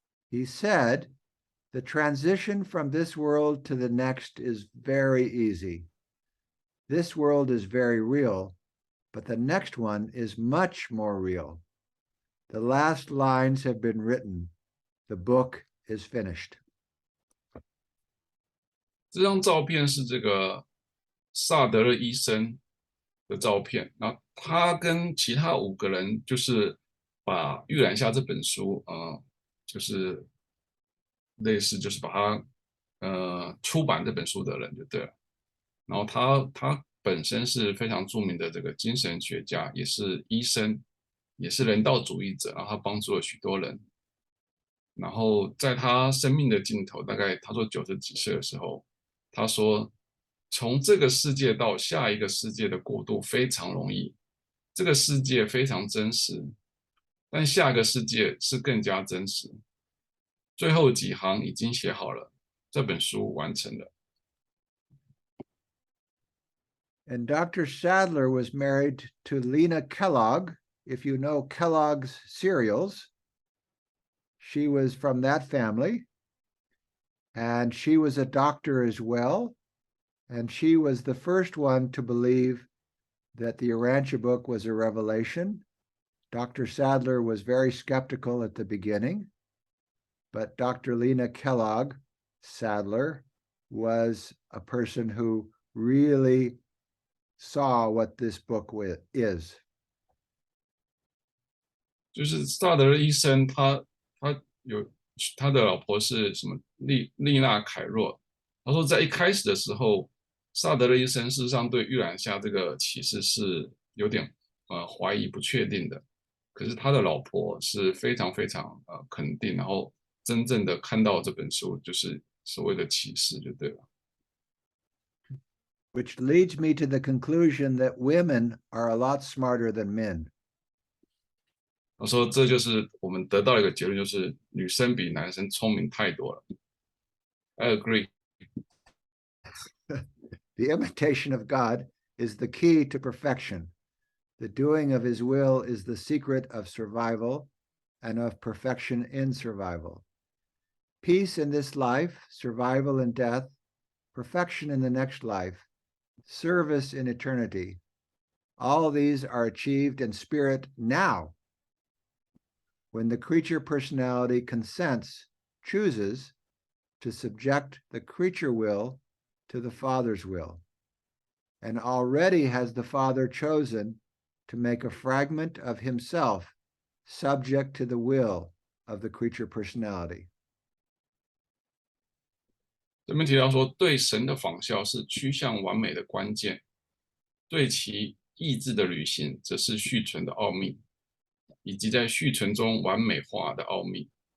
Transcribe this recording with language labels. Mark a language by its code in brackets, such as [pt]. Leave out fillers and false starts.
[en] He said, the transition from this world to the next is very easy. This world is very real, but the next one is much more real. The last lines have been written. The book is finished. [zh] 这张照片是这个萨德勒医生的照片，然后他跟其他5个人就是把《预览下》这本书，就是类似就是把它出版这本书的人就对了。然后他本身是非常著名的这个精神学家，也是医生，也是人道主义者，然后他帮助了许多人。然后在他生命的尽头，大概他说90几岁的时候，他说从这个世界到下一个世界的过渡非常容易，这个世界非常真实，但下个世界是更加真实。最后几行已经写好了，这本书完成了。 [en] And Dr. Sadler was married to Lena Kellogg. If you know Kellogg's cereals, she was from that family. And she was a doctor as well. And she was the first one to believe that the Urantia book was a revelation. Dr. Sadler was very skeptical at the beginning, but Dr. Lena Kellogg Sadler was a person who really saw what this book is. [zh] 就是萨德勒医生他有他的老婆是什么丽娜凯若，他说在一开始的时候，萨德勒医生事实上对预览下这个启示是有点怀疑不确定的，可是他的老婆是非常非常肯定，然后真正的看到这本书就是所谓的启示就对了。 [en] which leads me to the conclusion that women are a lot smarter than men. [zh] 我说这就是我们得到一个结论，就是女生比男生聪明太多了。 [en] I agree. The imitation of God is the key to perfection. The doing of his will is the secret of survival and of perfection in survival. Peace in this life, survival in death, perfection in the next life, service in eternity. All these are achieved in spirit now, when the creature personality consents, chooses to subject the creature will to the Father's will, and already has the Father chosen to make a fragment of himself subject to the will of the creature personality. [zh] 这边提到说，对神的仿效是趋向完美的关键，对其意志的履行则是续存的奥秘，以及在续存中完美化的奥秘。